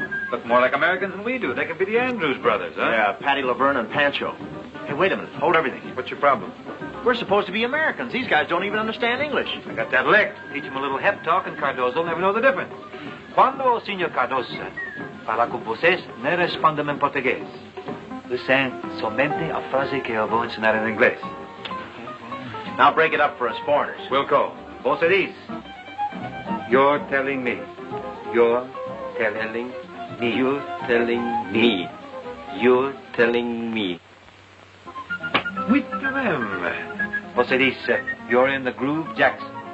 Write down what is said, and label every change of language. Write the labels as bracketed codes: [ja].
[en] Look more like Americans than we do. They could be the Andrews brothers, huh? Yeah, Patty Laverne and Pancho. Hey, wait a minute. Hold everything. What's your problem? We're supposed to be Americans. These guys don't even understand English. I got that licked. Teach them a little hep talk, and Cardozo will never know the difference. [pt] Quando o Senhor Cardoso fala com vocês, não respondam em português. Usem somente a frase que eu vou ensinar em inglês. [en] Now break it up for us foreigners. Wilco, [pt] você diz. [en] You're telling me. You're telling me. You're telling me. You're telling me. With them. [pt] Você diz, [en] you're in the groove, Jackson.